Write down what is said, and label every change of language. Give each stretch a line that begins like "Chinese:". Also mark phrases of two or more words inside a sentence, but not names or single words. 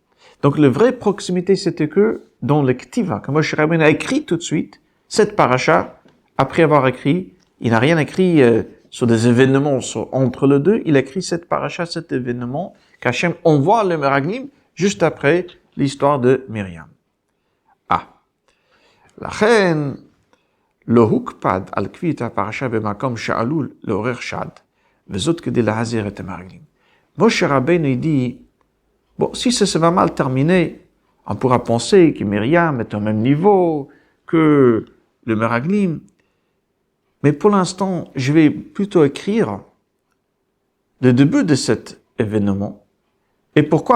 French: Donc la vraie proximité, c'était que dans le Ktiva, que Moshe Rabbeinu a écrit tout de suite, cette paracha, après avoir écrit, il n'a rien écrit sur des événements entre les deux, il a écrit cette paracha, cet événement, qu'Hachem envoie le Meraglim, juste après l'histoire de Myriam.
Hebrew: לכן, לא הוקפד על קביעת הפרשה במקום שעלול לעורר שד, וזאת כדי להזהיר את המרגלים.
French: Moshe Rabbeinu dit, bon, si ça va mal terminer, on pourra penser que Myriam est au même niveau que le Meraglim, mais pour l'instant, je vais plutôt écrire le début de cet événement. Et pourquoi?